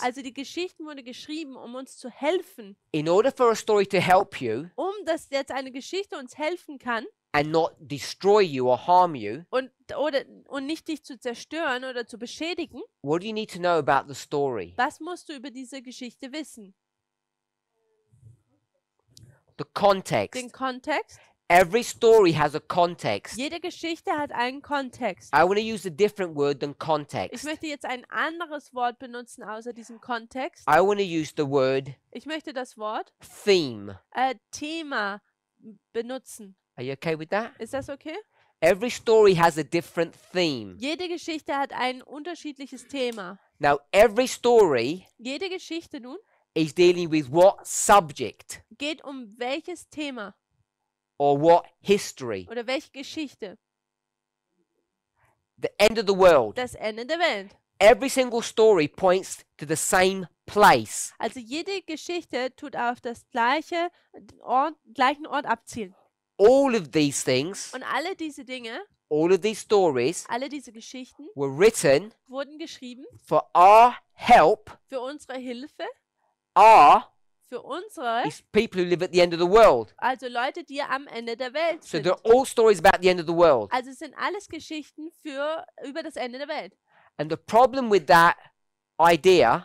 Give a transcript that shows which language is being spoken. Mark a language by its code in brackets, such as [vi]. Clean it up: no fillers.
[de] Also die Geschichten wurden geschrieben, um uns zu helfen. [en] In order for a story to help you [de] Dass jetzt eine Geschichte uns helfen kann [en] and not destroy you or harm you, [de] und nicht dich zu zerstören oder zu beschädigen, [en] what do you need to know about the story? [de] was musst du über diese Geschichte wissen? [en] The context. [de] Den Kontext. [en] Every story has a context. [de] Jede Geschichte hat einen Kontext. [en] I want to use a different word than [de] Ich [en] context. [de] möchte jetzt ein anderes Wort benutzen außer diesem Kontext. [en] I want to use the word [de] Ich möchte das Wort [en] theme. [de] Thema benutzen. [en] Are you okay with that? [de] Ist das okay? [en] Every story has a different theme. [de] Jede Geschichte hat ein unterschiedliches Thema. [en] Now, every story [de] Jede Geschichte nun [en] is dealing with what subject [de] geht um welches Thema [en] or what history? [de] oder welche Geschichte? [en] The end of the world. [de] Das Ende der Welt. [en] Every single story points to the same place. [de] Also jede Geschichte tut auf das gleichen Ort abzielen. [en] All of these things, [de] Und alle diese Dinge, [en] all of these stories [de] alle diese Geschichten [en] were written [de] wurden geschrieben [en] for our help. [de] für unsere Hilfe, [en] Our [de] für unsere, [en] is people who live at the end of the world. [de] also Leute, die am Ende der Welt [en] So [de] sind. [en] they're all stories about the end of the world. [de] Also es sind alles Geschichten über das Ende der Welt. [en] And the problem with that idea